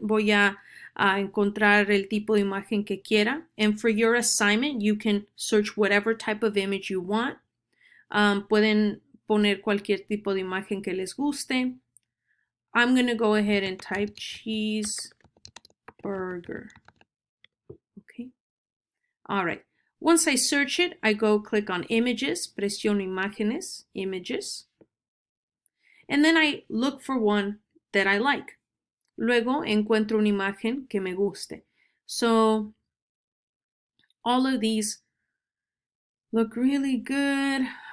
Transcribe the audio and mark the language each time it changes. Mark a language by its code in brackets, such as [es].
[es] Voy a encontrar el tipo de imagen que quiera. [en] And for your assignment, you can search whatever type of image you want. [es] Pueden poner cualquier tipo de imagen que les guste. [en] I'm going to go ahead and type cheeseburger. Okay. All right. Once I search it, I go click on images, [es] presiono imágenes, [en] images, and then I look for one that I like. [es] Luego encuentro una imagen que me guste. [en] So all of these look really good.